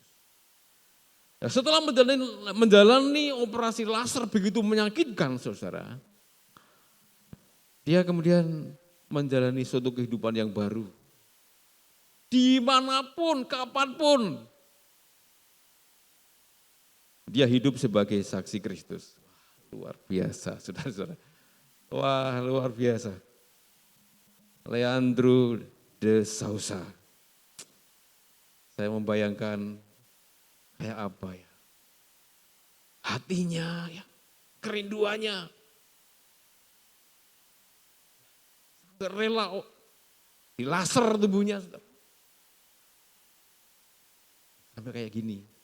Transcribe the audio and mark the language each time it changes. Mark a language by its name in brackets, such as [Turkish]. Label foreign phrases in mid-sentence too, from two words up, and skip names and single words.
[Indonesian] Nah, setelah menjalani operasi laser begitu menyakitkan, saudara, dia kemudian menjalani suatu kehidupan yang baru. Dimanapun, kapanpun, dia hidup sebagai saksi Kristus. Luar biasa, saudara-saudara. Wah, luar biasa. Leandro de Sousa. Saya membayangkan kayak apa ya? Hatinya, ya, kerinduannya. Sampai rela dilaser tubuhnya. Sampai kayak gini.